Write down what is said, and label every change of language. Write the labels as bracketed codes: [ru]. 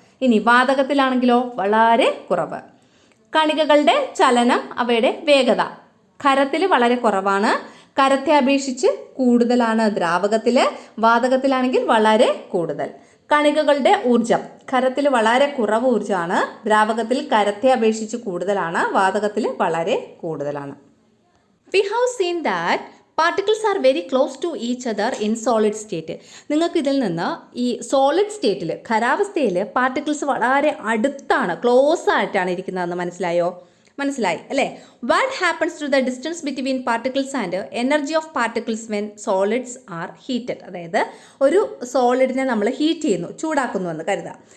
[ml] ഇനി വാതകത്തിലാണെങ്കിലോ വളരെ കുറവ്. കണികകളുടെ ചലനം, അവയുടെ വേഗത ഖരത്തിൽ വളരെ കുറവാണ്, ഖരത്തെ അപേക്ഷിച്ച് കൂടുതലാണ് ദ്രാവകത്തിൽ, വാതകത്തിലാണെങ്കിൽ വളരെ കൂടുതൽ. കണികകളുടെ ഊർജം, ഖരത്തിൽ വളരെ കുറവ് ഊർജ്ജമാണ്, ദ്രാവകത്തിൽ ഖരത്തെ അപേക്ഷിച്ച് കൂടുതലാണ്, വാതകത്തിൽ വളരെ കൂടുതലാണ്. [en] We have seen that particles are very close to each other in solid state. [ml] നിങ്ങൾക്ക് ഇതിൽ നിന്ന് ഈ സോളിഡ് സ്റ്റേറ്റിൽ, ഖരാവസ്ഥയിൽ പാർട്ടിക്കിൾസ് വളരെ അടുത്താണ്, ക്ലോസ് ആയിട്ടാണ് ഇരിക്കുന്നതെന്ന് മനസ്സിലായി അല്ലേ? [en] What happens to the distance between particles and energy of particles when solids are heated. [ml] അതായത് ഒരു സോളിഡിനെ നമ്മൾ ഹീറ്റ് ചെയ്യുന്നു, ചൂടാക്കുന്നു എന്ന് കരുതാം.